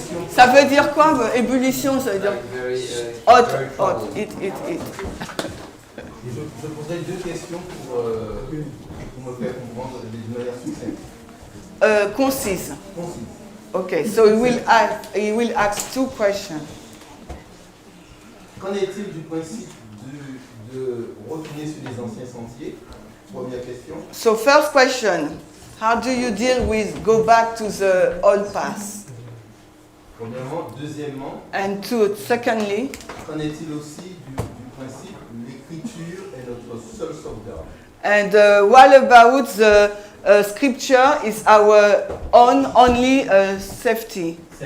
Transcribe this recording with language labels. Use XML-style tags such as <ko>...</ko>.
<fr>Ça veut dire quoi, ébullition? Ça veut dire hot, it. Je poserai deux questions pour me faire comprendre d'une manière succincte. Concise.</fr> <en>Okay, so he will ask two questions.</en> <fr>Qu'en est-il du principe de retourner sur les anciens sentiers? Première question.</fr> <en>So first question, how do you deal with go back to the old path?</en> <fr>Premièrement. Deuxièmement.</fr> <en>And secondly.</en> <fr>Qu'en est-il aussi du principe l'écriture est notre seul sauvegarde?</fr> <en>And what about the scripture is our only safety?</en>